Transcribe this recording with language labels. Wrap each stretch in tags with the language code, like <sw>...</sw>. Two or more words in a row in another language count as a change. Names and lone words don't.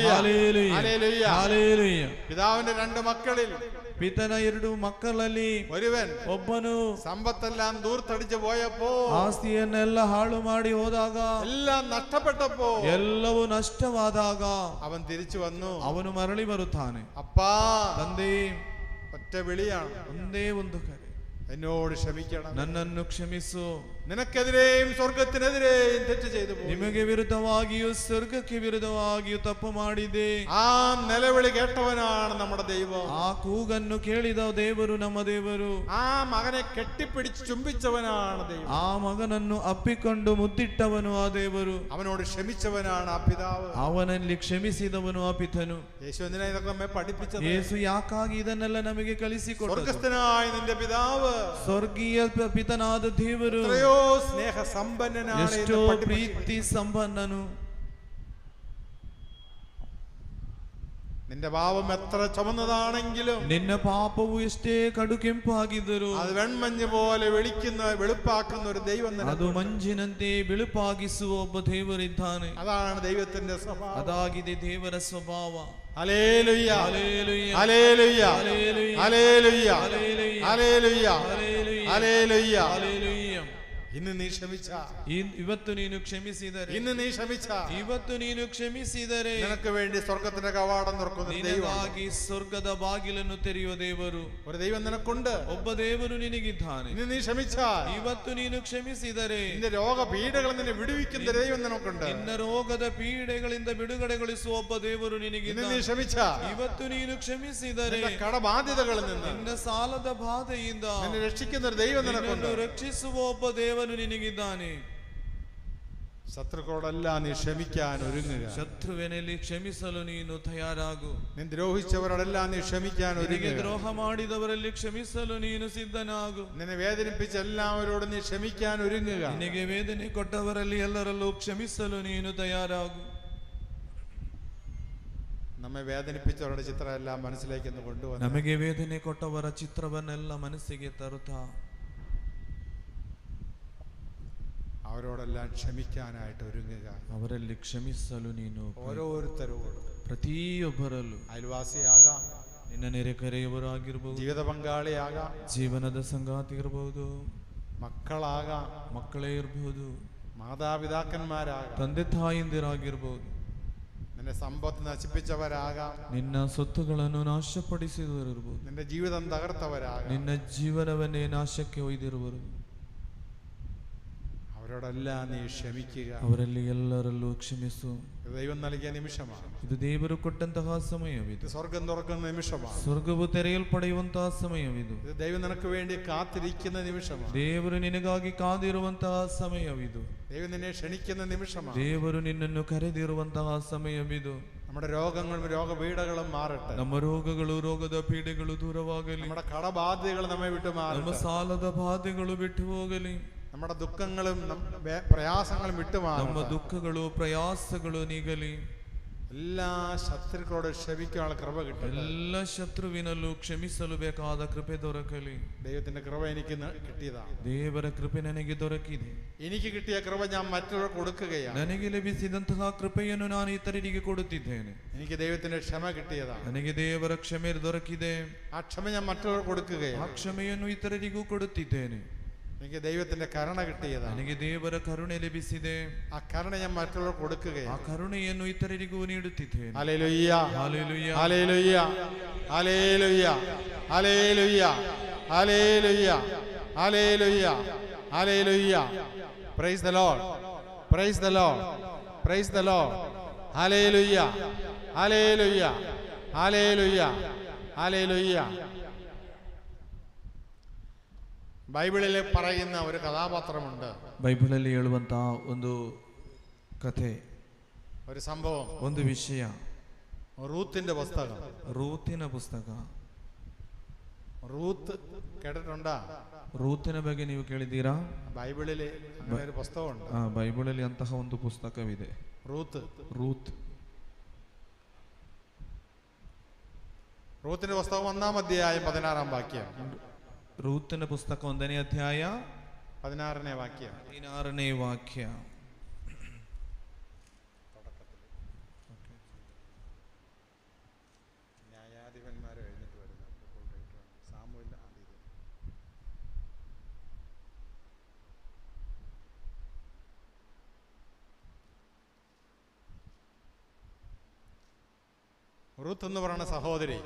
<ml>ഹല്ലേലൂയ, ഹല്ലേലൂയ. ഹല്ലേലൂയ. പിതാവിന്റെ 2 മക്കളിൽ</ml> <kn>ಪಿತನ 2 ಮಕ್ಕಳಲ್ಲಿ</kn> <ml>ഒരുവൻ</ml> <kn>ಒಬ್ಬನು</kn> <ml>സമ്പത്തെല്ലാം ദൂർത്തടിച്ചു പോയപ്പോ,</ml> <kn>ಆಸ್ತಿಯನ್ನೆಲ್ಲ ಹಾಳು ಮಾಡಿ ಹೋದಾಗ,</kn> <ml>എല്ലാം നഷ്ടപ്പെട്ടപ്പോ,</ml> <kn>ಎಲ್ಲವೂ ನಷ್ಟವಾದಾಗ</kn> <ml>അവൻ തിരിച്ചു വന്നു.</ml> <kn>ಅವನು ಮರಳಿ ಬರುತ್ತಾನೆ.</kn> <ml>അപ്പാ,</ml> <kn>ತಂದೆ,</kn> <ml>ഒറ്റ വിളിയാണ്,</ml> <kn>ಒಂದೇ ಒಂದು ಕರೆ,</kn> <ml>എന്നോട് ക്ഷമിക്കണം.</ml> <kn>ನನ್ನನ್ನು ಕ್ಷಮಿಸು.</kn> <ml>നിനക്കെതിരെയും സ്വർഗത്തിനെതിരെയും തെറ്റ് ചെയ്തു പോയി.</ml> <kn>ನಿಮಗೆ ವಿರುದ್ಧವಾಗಿಯೂ ಸ್ವರ್ಗಕ್ಕೆ ವಿರುದ್ಧವಾಗಿಯೂ ತಪ್ಪು ಮಾಡಿದೆ.</kn> <ml>ആ നിലവിളി കേട്ടവനാണ് നമ്മുടെ ദൈവം.</ml> <kn>ಆ ಕೂಗನ್ನು ಕೇಳಿದ ದೇವರು ನಮ್ಮ ದೇವರು.</kn> <ml>ആ മകനെ കെട്ടിപ്പിടിച്ച് ചുംബിച്ചവനാണ് ദൈവം.</ml> <kn>ಆ ಮಗನನ್ನು ಅಪ್ಪಿಕೊಂಡು ಮುದ್ದಿಟ್ಟವನು ಆ ದೇವರು.</kn> <ml>അവനോട് ക്ഷമിച്ചവനാണ് ആ പിതാവ്.</ml> <kn>ಅವನಲ್ಲಿ ಕ್ಷಮಿಸಿದವನು ಆ ಪಿತನು.</kn> <ml>യേശു എന്തിനാ ഇതൊക്കെ നമ്മെ പഠിപ്പിച്ചത്?</ml> <kn>ಯೇಸು ಯಾಕಾಗಿ ಇದನ್ನೆಲ್ಲ ನಮಗೆ ಕಲಿಸಿಕೊಟ್ಟನು?</kn> <ml>സ്വർഗസ്ഥനായ നിന്റെ പിതാവ്,</ml> <kn>ಸ್ವರ್ಗೀಯ ಪಿತನಾದ ದೇವರು</kn> <ml>എത്രയോ സ്നേഹ സമ്പന്നനാണ്.</ml> <kn>ಎಷ್ಟೋ ಪ್ರೀತಿ ಸಂಪನ್ನನು.</kn> <ml>നിന്റെ പാപം എത്ര ചുമന്നതാണെങ്കിലും,</ml> <kn>ನಿನ್ನ ಪಾಪವು ಎಷ್ಟೇ ಕಡು ಕೆಂಪಾಗಿದ್ದರೂ</kn> <ml>അത് വെൺമഞ്ഞ് പോലെ വെളുപ്പാക്കുന്ന ഒരു ദൈവം നിനക്ക്.</ml> <kn>ಅದು ಮಂಜಿನಂತೆ ಬೆಳುಪಾಗಿಸುವ ಒಬ್ಬ ದೇವರಿದ್ದಾನೆ.</kn> <ml>അതാണ് ദൈവത്തിന്റെ സ്വഭാവം.</ml> <kn>ಅದಾಗಿದೆ ದೇವರ ಸ್ವಭಾವ.</kn> <ml>ഹല്ലേലൂയ, ഹല്ലേലൂയ, ഹല്ലേലൂയ, ഹല്ലേലൂയ, ഹല്ലേലൂയ, ഹല്ലേലൂയ, ഹല്ലേലൂയ, ഹല്ലേലൂയ, ഹല്ലേലൂയ. ഹല്ലേലൂയ. ഇന്ന് നീ ക്ഷമിച്ച,</ml> <kn>ಇವತ್ತು ನೀನು ಕ್ಷಮಿಸಿದರೆ,</kn> <ml>ഇന്ന് നീ ക്ഷമിച്ച,</ml> <kn>ಇವತ್ತು ನೀನು ಕ್ಷಮಿಸಿದರೆ</kn> <ml>നിനക്ക് വേണ്ടി സ്വർഗത്തിന്റെ കവാടം തുറക്കുന്ന ദൈവം.</ml> <kn>ನಿನಗಾಗಿ ಸ್ವರ್ಗದ ಬಾಗಿಲನ್ನು ತೆರೆಯುವ ದೇವರು,</kn> <ml>ഒരു ദൈവം നിനക്കുണ്ട്.</ml> <kn>ಒಬ್ಬ ದೇವರು ನಿನಗಿದ್ದಾನೆ.</kn> <ml>ഇന്ന് നീ ക്ഷമിച്ച,</ml> <kn>ಇವತ್ತು ನೀನು ಕ್ಷಮಿಸಿದರೆ</kn> <ml>നിന്റെ രോഗപീഠകൾ നിന്നെ വിടുവിക്കുന്ന ദൈവം നിനക്കുണ്ട്.</ml> <kn>ನಿನ್ನ ರೋಗದ ಪೀಡೆಗಳಿಂದ ಬಿಡುಗಡೆಗೊಳಿಸುವ ಒಬ್ಬ ದೇವರು</kn> <ml>ഇന്ന് നീ</ml> <kn>ನಿನಗಿದ್ದಾನೆ.</kn> <ml>ക്ഷമിച്ച,</ml> <kn>ಇವತ್ತು ನೀನು ಕ್ಷಮಿಸಿದರೆ</kn> <ml>നിന്റെ കടബാധ്യതകളിൽ നിന്ന്</ml> <kn>ನಿನ್ನ ಸಾಲದ ಬಾಧೆಯಿಂದ</kn> <ml>നിന്നെ രക്ഷിക്കുന്ന ഒരു ദൈവം</ml> <kn>ನಿನ್ನನ್ನು</kn> <ml>നിനക്കുണ്ട്.</ml> <kn>ರಕ್ಷಿಸುವ ಒಬ್ಬ ದೇವನು ನಿನಗಿದ್ದಾನೆ.</kn> <ml>ശത്രുക്കളോടെല്ലാം നീ ക്ഷമിക്കാൻ ഒരുങ്ങുക.</ml> <kn>ಶತ್ರುವಿನಲ್ಲಿ ಕ್ಷಮಿಸಲು ನೀನು ತಯಾರಾಗು.</kn> <ml>നീ ദ്രോഹിച്ചവരോടെല്ലാം നീ ക്ഷമിക്കാൻ</ml> <kn>ನಿನಗೆ</kn> <ml>ഒരുങ്ങുക.</ml> <kn>ದ್ರೋಹ ಮಾಡಿದವರಲ್ಲಿ ಕ್ಷಮಿಸಲು ನೀನು ಸಿದ್ಧನಾಗು.</kn> <ml>നിന്നെ വേദനിപ്പിച്ച എല്ലാവരോടും നീ ക്ഷമിക്കാൻ ഒരുങ്ങുക.</ml> <kn>ನಿನಗೆ ವೇದನೆ ಕೊಟ್ಟವರಲ್ಲಿ ಎಲ್ಲರಲ್ಲೂ ಕ್ಷಮಿಸಲು ನೀನು ತಯಾರಾಗು.</kn> <ml>നമ്മെ വേദനിപ്പിച്ചവരുടെ ചിത്രം എല്ലാം മനസ്സിലേക്ക് ഒന്ന് കൊണ്ടുവന്ന്</ml> <kn>ನಮಗೆ ವೇದನೆ ಕೊಟ್ಟವರ ಚಿತ್ರವನ್ನೆಲ್ಲ ಮನಸ್ಸಿಗೆ ತರುತ್ತಾ</kn> <ml>അവരോടെല്ലാം ക്ഷമിക്കാനായിട്ട് ഒരുങ്ങുക.</ml> <kn>ಅವರಲ್ಲಿ ಕ್ಷಮಿಸಲು ನೀನು</kn> <ml>ഓരോരുത്തരോടും,</ml> <kn>ಪ್ರತಿಯೊಬ್ಬರಲ್ಲೂ,</kn> <ml>അയൽവാസിയാകാം,</ml> <kn>ನಿನ್ನ ನೆರೆಕರೆಯವರಾಗಿರ್ಬೋದು,</kn> <ml>ജീവിത പങ്കാളിയാകാം,</ml> <kn>ಜೀವನದ ಸಂಗಾತಿ ಇರಬಹುದು,</kn> <ml>മക്കളാകാം,</ml> <kn>ಮಕ್ಕಳೇ ಇರಬಹುದು,</kn> <ml>മാതാപിതാക്കന്മാരാകാം,</ml> <kn>ತಂದೆ ತಾಯಿಂದಿರಾಗಿರ್ಬೋದು,</kn> <ml>നിന്റെ സമ്പത്ത് നശിപ്പിച്ചവരാകാം,</ml> <kn>ನಿನ್ನ ಸೊತ್ತುಗಳನ್ನು ನಾಶಪಡಿಸಿದವರಿರ್ಬೋದು,</kn> <ml>നിന്റെ ജീവിതം തകർത്തവരാകാം,</ml> <kn>ನಿನ್ನ ಜೀವನವನ್ನೇ ನಾಶಕ್ಕೆ ಒಯ್ದಿರುವರು.</kn> <ml>അവരോടെല്ലാം നീ ക്ഷമിക്കുക.</ml> <kn>ಅವರಲ್ಲಿ ಎಲ್ಲರಲ್ಲೂ ಕ್ಷಮಿಸು.</kn> <ml>ഇത് ദൈവം നൽകിയ നിമിഷമാണ്.</ml> <kn>ಇದು ದೇವರು ಕೊಟ್ಟಂತಹ ಸಮಯವಿದು.</kn> <ml>ഇത് സ്വർഗം തുറക്കുന്ന നിമിഷമാണ്.</ml> <kn>ಸ್ವರ್ಗವು ತೆರೆಯಲ್ಪಡೆಯುವಂತಹ ಸಮಯವಿದು.</kn> <ml>ഇത് ദൈവം നിനക്ക് വേണ്ടി കാത്തിരിക്കുന്ന നിമിഷമാണ്.</ml> <kn>ದೇವರು ನಿನಗಾಗಿ ಕಾದಿರುವಂತಹ ಸಮಯವಿದು.</kn> <ml>ദൈവം നിന്നെ ക്ഷണിക്കുന്ന നിമിഷമാണ്.</ml> <kn>ದೇವರು ನಿನ್ನನ್ನು ಕರೆದಿರುವಂತಹ ಸಮಯವಿದು.</kn> <ml>നമ്മുടെ രോഗങ്ങളും രോഗപീഠകളും മാറട്ടെ.</ml> <kn>ನಮ್ಮ ರೋಗಗಳು, ರೋಗದ ಪೀಡೆಗಳು ದೂರವಾಗಲಿ.</kn> <ml>നമ്മുടെ കടബാധ്യതകൾ നമ്മെ വിട്ടു</ml> <kn>ನಮ್ಮ</kn> <ml>മാറട്ടെ.</ml> <kn>ಸಾಲದ ಬಾಧೆಗಳು ಬಿಟ್ಟು ಹೋಗಲಿ.</kn> <ml>നമ്മുടെ ദുഃഖങ്ങളും പ്രയാസങ്ങളും</ml> <kn>ನಮ್ಮ</kn> <ml>വിട്ടുമാറട്ടെ.</ml> <kn>ದುಃಖಗಳು, ಪ್ರಯಾಸಗಳು ನೀಗಲಿ.</kn> <ml>എല്ലാ ശത്രുക്കളോട് ക്ഷമിക്കാനുള്ള കൃപ കിട്ടട്ടെ.</ml> <kn>ಎಲ್ಲ ಶತ್ರುವಿನಲ್ಲೂ ಕ್ಷಮಿಸಲು ಬೇಕಾದ ಕೃಪೆ ದೊರಕಲಿ.</kn> <ml>ദൈവത്തിന്റെ കൃപ എനിക്ക് കിട്ടിയതാണ്.</ml> <kn>ದೇವರ ಕೃಪೆ ನನಗೆ ದೊರಕಿದೆ.</kn> <ml>എനിക്ക് കിട്ടിയ കൃപ ഞാൻ മറ്റുള്ളവർക്ക് കൊടുക്കുകയാണ്.</ml> <kn>ನನಗೆ ಲಭಿಸಿದಂತಹ ಕೃಪೆಯನ್ನು ನಾನು ಇತರರಿಗೆ ಕೊಡುತ್ತಿದ್ದೇನೆ.</kn> <ml>എനിക്ക് ദൈവത്തിന്റെ ക്ഷമ കിട്ടിയതാണ്.</ml> <kn>ನನಗೆ ದೇವರ ಕ್ಷಮೆ ದೊರಕಿದೆ.</kn> <ml>ആ ക്ഷമ ഞാൻ മറ്റുള്ളവർക്ക്</ml> <kn>ಆ</kn> <ml>കൊടുക്കുകയാണ്.</ml> <kn>ಕ್ಷಮೆಯನ್ನು ಇತರರಿಗೂ ಕೊಡುತ್ತಿದ್ದೇನೆ.</kn> <ml>എനിക്ക് ദൈവത്തിന്റെ കരുണ കിട്ടിയതാണ്.</ml> <kn>ನನಗೆ ದೇವರ ಕರುಣೆ ಲಭಿಸಿದೆ.</kn> <ml>ആ കരുണ ഞാൻ മറ്റുള്ളവർക്ക്</ml> <kn>ಆ</kn> <ml>കൊടുക്കുകയാണ്.</ml> <kn>ಕರುಣೆಯನ್ನು ಇತರರಿಗೂ ನೀಡುತ್ತಿದ್ದೇನೆ.</kn> <ml>ഹല്ലേലൂയ, ഹല്ലേലൂയ, ഹല്ലേലൂയ, ഹല്ലേലൂയ, ഹല്ലേലൂയ, ഹല്ലേലൂയ, ഹല്ലേലൂയ, ഹല്ലേലൂയ.</ml> <en>Praise the Lord, Praise the Lord, Praise the Lord.</en> <ml>ഹല്ലേലൂയ, ഹല്ലേലൂയ, ഹല്ലേലൂയ, ഹല്ലേലൂയ. ബൈബിളിൽ പറയുന്ന ഒരു കഥാപാത്രമുണ്ട്,</ml> <kn>ಬೈಬಲಲ್ಲಿ ಹೇಳುವಂತಹ ಒಂದು ಕಥೆ,</kn> <ml>ഒരു സംഭവം,</ml> <kn>ಒಂದು ವಿಷಯ.</kn> <ml>റൂത്തിന്റെ പുസ്തകം.</ml> <kn>ರೂತಿನ ಪುಸ್ತಕ.</kn> <ml>റൂത്ത് കേട്ടിട്ടുണ്ടാ?</ml> <kn>ರೂತಿನ ಬಗ್ಗೆ ನೀವು ಕೇಳಿದ್ದೀರಾ?</kn> <ml>ബൈബിളിൽ അങ്ങനെ ഒരു പുസ്തകമുണ്ട്,</ml> <kn>ಬೈಬಲಲ್ಲಿ ಅಂತಹ ಒಂದು ಪುಸ್ತಕವಿದೆ,</kn> <ml>റൂത്ത്.</ml> <kn>ರೂತ್.</kn> <ml>റൂത്തിന്റെ പുസ്തകം 1-ാം അധ്യായം 16-ാം വാക്യം.</ml> <kn>ರೂತಿನ ಪುಸ್ತಕ 1ನೇ ಅಧ್ಯಾಯ</kn> <ml>16-ನೇ വാക്യം.</ml> <kn>16ನೇ ವಾಕ್ಯ.</kn> <ml>ന്യായാധിപന്മാർ എഴുന്നേറ്റ് വരുന്നു. സാമുവേൽ ആദ്യം. റൂത്ത് എന്ന് പറയുന്ന സഹോദരി</ml>